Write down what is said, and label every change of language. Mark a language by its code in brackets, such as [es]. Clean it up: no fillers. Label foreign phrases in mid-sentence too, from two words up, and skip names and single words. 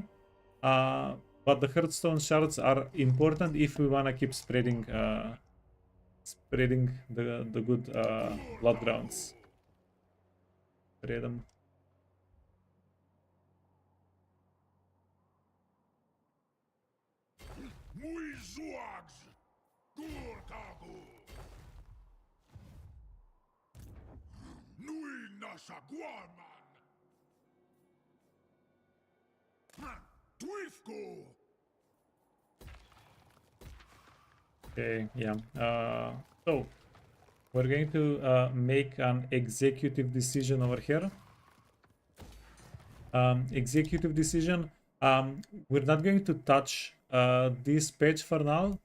[en] But the Hearthstone shards are important if we wanna keep spreading the good blood grounds. Spread them. Muy zuags. Gurtagu. Nui nasa guaman. Twifko. Okay, yeah. So we're going to make an executive decision over here. Executive decision. We're not going to touch this page for now.